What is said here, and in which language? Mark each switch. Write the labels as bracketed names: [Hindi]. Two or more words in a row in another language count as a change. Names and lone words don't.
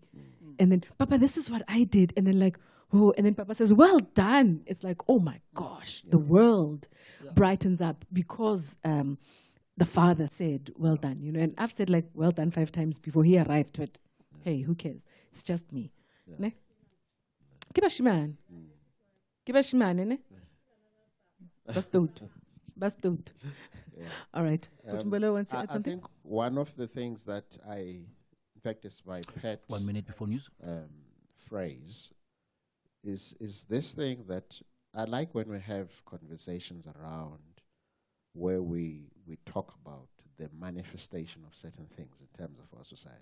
[English] And then, Papa, this is what I did. And then and then Papa says, well done. It's like, oh my gosh, the world brightens up because the father said, well done. And I've said well done 5 times before he arrived, but hey, who cares? It's just me. Ne? Kibashiman. Kibashiman, ne? Bastout. All right. I think one of the things that in fact, is my pet 1 minute before news phrase is this thing that I like when we have conversations around where we talk about the manifestation of certain things in terms of our society.